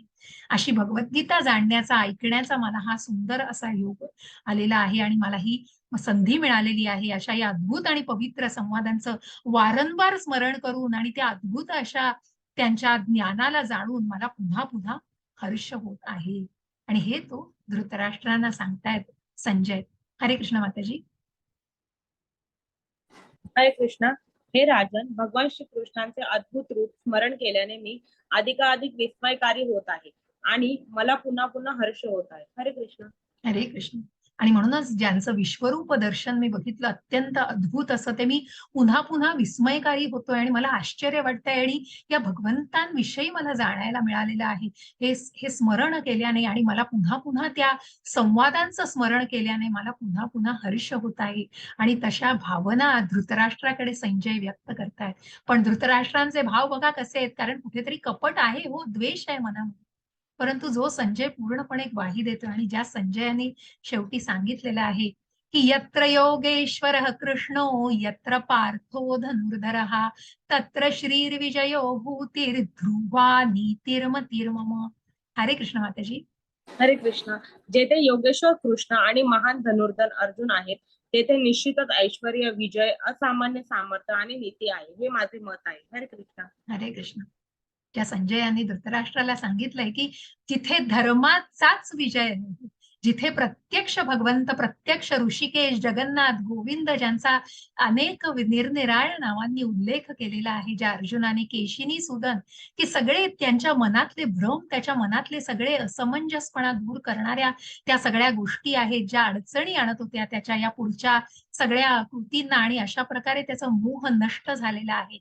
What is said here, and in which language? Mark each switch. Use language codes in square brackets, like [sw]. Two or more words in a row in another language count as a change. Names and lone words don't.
[mr] अशी भगवद्गीता जाणण्याचा, ऐकण्याचा मला हा सुंदर असा योग आलेला आहे आणि मला ही संधी मिळालेली आहे. अशा या अद्भुत आणि पवित्र संवादांचं वारंवार स्मरण करून आणि त्या अद्भुत अशा त्यांच्या ज्ञानाला जाणून मला पुन्हा पुन्हा हर्ष होत आहे. आणि हे तो धृतराष्ट्रांना सांगतायत संजय. हरे कृष्ण माताजी. हरे कृष्ण. हे राजन, भगवान श्रीकृष्णांचे अद्भुत रूप स्मरण केल्याने मी अधिकाधिक विस्मयकारी होत आहे आणि मला पुन्हा पुन्हा हर्ष होत आहे. हरे कृष्ण. हरे कृष्ण. आणि म्हणूनच ज्यांचं विश्वरूप दर्शन मी बघितलं, अत्यंत अद्भुत असं, ते मी पुन्हा पुन्हा विस्मयकारी होतोय आणि मला आश्चर्य वाटतंय. आणि या भगवंतांविषयी मला जाणायला मिळालेलं आहे हे स्मरण केल्याने, आणि मला पुन्हा पुन्हा त्या संवादांचं स्मरण केल्याने मला पुन्हा पुन्हा हर्ष होत आहे. आणि तशा भावना धृतराष्ट्राकडे संजय व्यक्त करतायत. पण धृतराष्ट्रांचे भाव बघा कसे आहेत, कारण कुठेतरी कपट आहे, हो, द्वेष आहे मनामध्ये. परंतु जो संजय पूर्णपणे ग्वाही देतो, आणि ज्या संजयाने शेवटी सांगितलेलं आहे की [sa] यत्र योगेश्वरः कृष्णो यत्र पार्थो धनुर्धरः तत्र श्रीर्विजयो भूतिर्ध्रुवा नीतिर्मतिर्मम. [mr] हरे कृष्ण माताजी. हरे कृष्ण. जेथे योगेश्वर कृष्ण आणि महान धनुर्धर अर्जुन आहेत, तेथे निश्चितच ऐश्वर्य, विजय, असामान्य सामर्थ्य आणि नीती आहे. हे माझे मत आहे. हरे कृष्ण. हरे कृष्ण. ज्या संजयाने धृतराष्ट्राला सांगितलंय की जिथे धर्माचाच विजय आहे, जिथे प्रत्यक्ष भगवंत, प्रत्यक्ष ऋषिकेश, जगन्नाथ, गोविंद, ज्यांचा अनेक निरनिराळ्या नावांनी उल्लेख केलेला आहे, ज्या अर्जुनाने, केशिनी सुदन, की सगळे त्यांच्या मनातले भ्रम, त्याच्या मनातले सगळे असमंजसपणा दूर करणाऱ्या त्या सगळ्या गोष्टी आहेत, ज्या अडचणी आणत होत्या त्याच्या या पुढच्या सगळ्या कृतींना, आणि अशा प्रकारे त्याचा मोह नष्ट झालेला आहे.